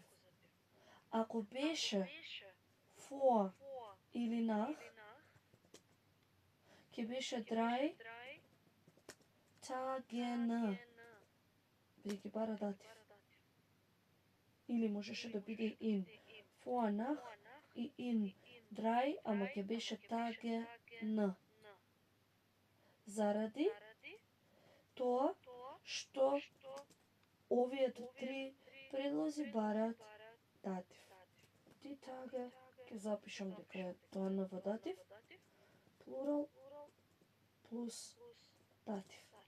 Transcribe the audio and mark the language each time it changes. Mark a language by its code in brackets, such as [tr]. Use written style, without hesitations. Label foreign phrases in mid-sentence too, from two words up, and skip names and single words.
[mk] Ако беше vor или nach, ќе беше 3 Tagen. Бидејќи бара датив. Или можеше да биде in vor, nach и in 3, ама ќе беше Tagen. Заради тоа што овие три предлози бараат датив. [de] Die Tage, [mk] ќе запишам дека е тоа на во датив, плурал плюс датив.